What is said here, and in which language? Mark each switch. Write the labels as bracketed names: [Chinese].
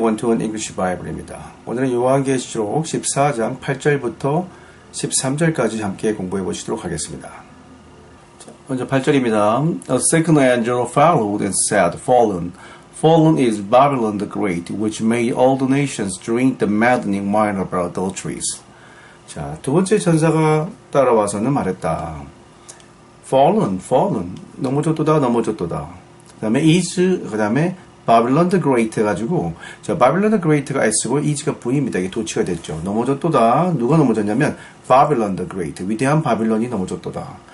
[Korean] 원투원 잉글리시 바이블입니다. 오늘은 요한계시록 14장 8절부터 13절까지 함께 공부해 보시도록 하겠습니다. 자, 먼저 8절입니다. [English] A second angel followed and said, Fallen, fallen is Babylon the Great, which made all the nations drink the maddening wine of her adulteries. [Korean] 자, 두 번째 천사가 따라와서는 말했다. [English] Fallen, fallen, [Korean] 넘어졌도다, 넘어졌도다. 그 다음에 is, 그 다음에 바빌론 더 그레이트 해가지고, 자, 바빌론 더 그레이트가 S고 E가 V입니다. 이게 도치가 됐죠. 넘어졌도다. 누가 넘어졌냐면, 바빌론 더 그레이트. 위대한 바빌론이 넘어졌도다.